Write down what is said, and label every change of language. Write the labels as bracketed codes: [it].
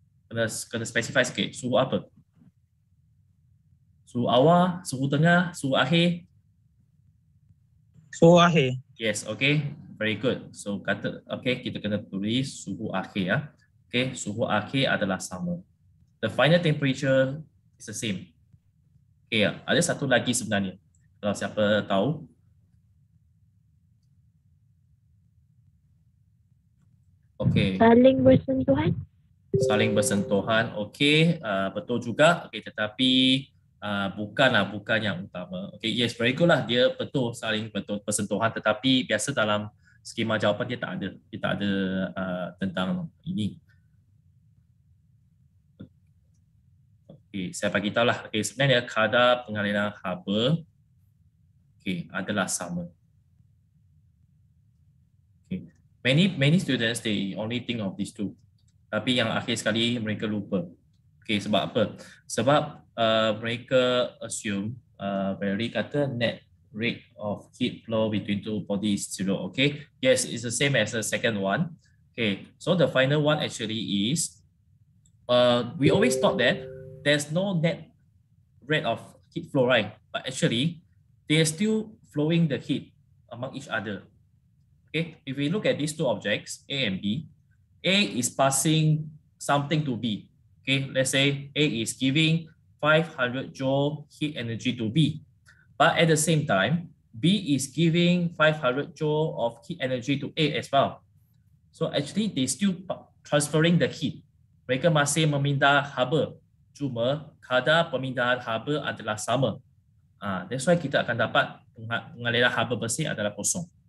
[ms] Kena specify sikit. Suhu apa? Suhu awal, suhu tengah, suhu akhir? Suhu akhir. [en] Yes, okay. Very good. [ms] So kata, okay, kita kena tulis suhu akhir ya. Okay, suhu akhir adalah sama. [en] The final temperature is the same. [ms] Okay, ada satu lagi sebenarnya. Kalau siapa tahu. Okay. Saling bersentuhan. Saling bersentuhan. Okay, betul juga. Okay, tetapi bukan yang utama. [en] Okay, yes, very good [ms] lah. Dia betul saling bersentuhan, tetapi biasa dalam skema jawapan dia tak ada tentang ini. Okay, saya bagi tahu lah. Okay, sebenarnya kadar pengaliran haba adalah sama. Okay. [en] Many students they only think of these two. [ms] Tapi yang akhir sekali mereka lupa. Okay, sebab apa? Sebab mereka assume Barry kata [en] net rate of heat flow between two bodies is 0. Okay, yes, it's the same as the second one. Okay, so the final one actually is we always thought that there's no net rate of heat flow, right? But actually, they're still flowing the heat among each other. Okay, if we look at these two objects, A and B, A is passing something to B. Okay, let's say A is giving 500 joule heat energy to B. But at the same time, B is giving 500 joule of heat energy to A as well. So actually, they still transferring the heat. [ms] Mereka masih memindah haba. Cuma kadar pemindahan haba adalah sama. [en] That's why [ms] kita akan dapat pengaliran haba bersih adalah kosong.